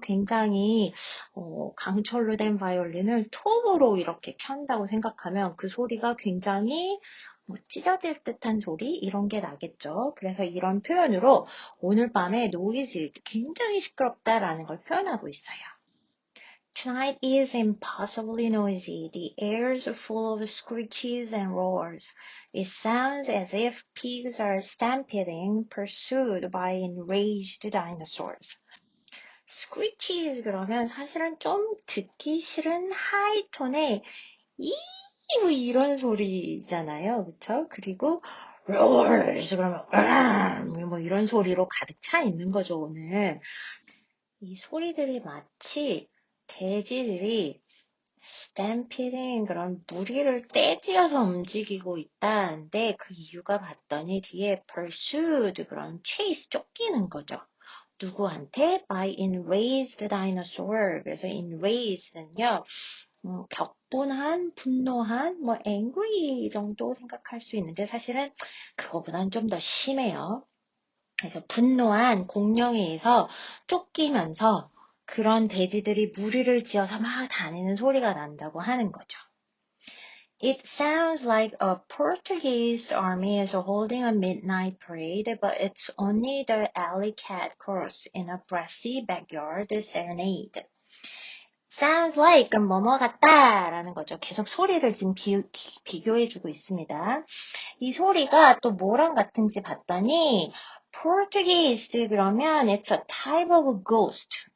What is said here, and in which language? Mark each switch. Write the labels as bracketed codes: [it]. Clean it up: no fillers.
[ko] 굉장히 강철로 된 바이올린을 톱으로 이렇게 켠다고 생각하면 그 소리가 굉장히 찢어질 듯한 소리 이런 게 나겠죠. 그래서 이런 표현으로 오늘 밤에 노이즈 굉장히 시끄럽다라는 걸 표현하고 있어요. [en] Tonight is impossibly noisy. The air is full of screeches and roars. It sounds as if pigs are stampeding, pursued by enraged dinosaurs. [ko] screeches 그러면 사실은 좀 듣기 싫은 하이톤의 이 이런 소리잖아요. 그쵸? 그리고 roars 그러면 뭐 이런 소리로 가득 차 있는 거죠, 오늘. 이 소리들이 마치 돼지들이 stampeding 그런 무리를 떼지어서 움직이고 있다는데 그 이유가 봤더니 뒤에 pursued 그런 chase 쫓기는 거죠. 누구한테? [en] By enraged dinosaur. [ko] 그래서 enraged는요, 격분한, 분노한, 뭐 angry 정도 생각할 수 있는데 사실은 그거보다는 좀 더 심해요. 그래서 분노한 공룡에 의해서 쫓기면서 그런 돼지들이 무리를 지어서 막 다니는 소리가 난다고 하는 거죠. [en] It sounds like a Portuguese army is holding a midnight parade, but it's only the alley cat chorus in a brassy backyard serenade. [ko] Sounds like 뭐뭐 같다 라는 거죠. 계속 소리를 지금 비교해주고 있습니다. 이 소리가 또 뭐랑 같은지 봤더니 Portuguese 그러면 [en] it's a type of ghost.